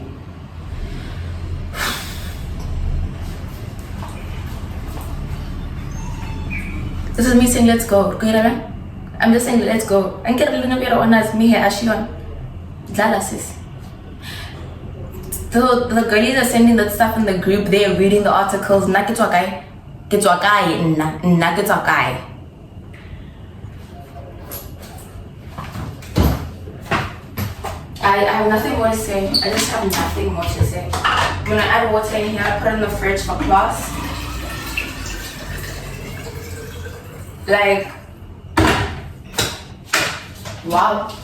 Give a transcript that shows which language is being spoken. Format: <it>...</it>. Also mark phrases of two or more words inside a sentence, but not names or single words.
<en>This is me saying let's go. I'm just saying let's go. And get a little bit on us. Me here, Ashion. Sis. The girlies are sending that stuff in the group. They're reading the articles.</en> <tn>ke tswa kae nna ke tswa kae.</tn> <en>I have nothing more to say. I just have nothing more to say. I'm gonna add water in here, put it in the fridge for class. Like, wow.</en>